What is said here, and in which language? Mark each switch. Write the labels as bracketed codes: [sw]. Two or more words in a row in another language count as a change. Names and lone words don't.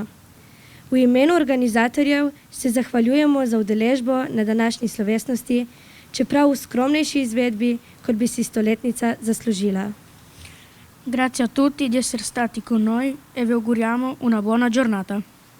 [sl] V imenu organizatorjev se zahvaljujemo za udeležbo na današnji slovesnosti, čeprav v skromnejši izvedbi, kot bi si stoletnica zaslužila. [it] Grazie a tutti di essere stati con noi e vi auguriamo una buona giornata.